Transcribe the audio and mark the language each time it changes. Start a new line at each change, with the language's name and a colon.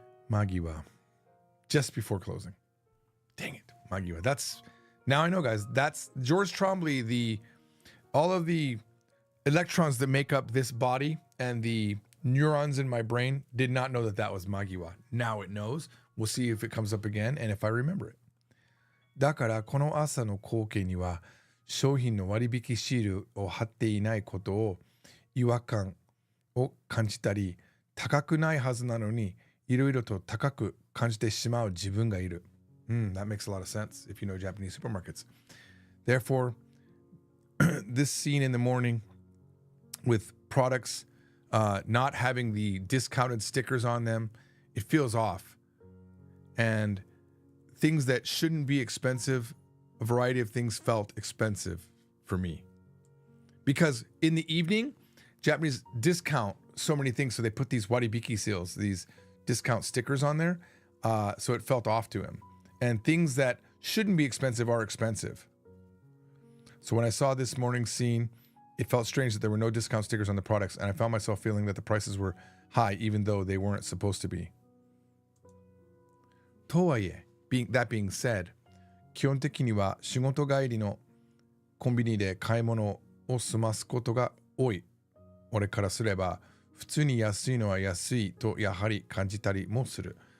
English: Magiwa. Just before closing. Dang it, Magiwa. That's, now I know, guys. That's George Trombley, all of the electrons that make up this body and the neurons in my brain did not know that was Magiwa. Now it knows. We'll see if it comes up again and if I remember it.
Japanese: だからこの朝の光景には商品の割引シールを貼っていないことを違和感を感じたり、高くないはずなのにいろいろと高く感じてしまう自分がいる。
English: That makes a lot of sense if you know Japanese supermarkets. Therefore, this scene in the morning with products not having the discounted stickers on them, it feels off. And things that shouldn't be expensive, a variety of things felt expensive for me. Because in the evening, Japanese discount so many things, so they put these waribiki seals, these discount stickers on there, so it felt off to him. And things that shouldn't be expensive are expensive. So when I saw this morning scene, it felt strange that there were no discount stickers on the products, and I found myself feeling that the prices were high, even though they weren't supposed to be.
Japanese: とはいえ、
English: that being said,
Japanese: 基本的には仕事帰りのコンビニで買い物を済ますことが多い。俺からすれば、普通に安いのは安いとやはり感じたりもする。